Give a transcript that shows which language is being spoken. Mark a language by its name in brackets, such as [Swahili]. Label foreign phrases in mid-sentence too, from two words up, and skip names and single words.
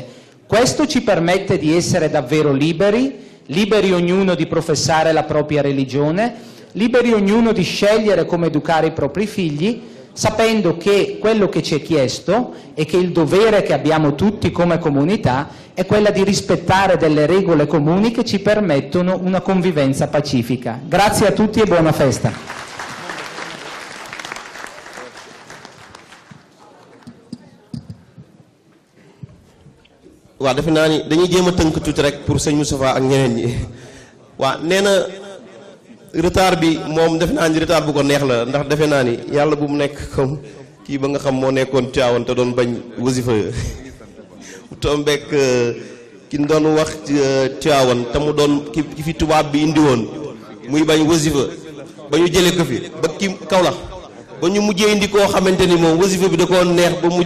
[Italian] Questo ci permette di essere davvero liberi ognuno di professare la propria religione, liberi ognuno di scegliere come educare i propri figli, sapendo che quello che ci è chiesto e che il dovere che abbiamo tutti come comunità è quella di rispettare delle regole comuni che ci permettono una convivenza pacifica. Grazie a tutti e buona festa. [Wolof] waaw defe naa ni dañuy jéem a tënk tuuti rek pour sëñ Moustapha ak ñeneen ñi waaw nee na retard bi moom defe naa ni retard bu ko neex la ndax defe naa ni yàlla bu mu nekk comme kii ba nga xam moo nekkoon Tiwaawan te doon bañ wasifa tombeek ki doon wax Tiwaawan te mu doon ki fi tubaab bi indi woon muy bañ wasifa ba ñu jëlee ko fi ba ki Kaolack ba ñu mujjee indi koo xamante ni moom wasifa bi da koo neex ba mujj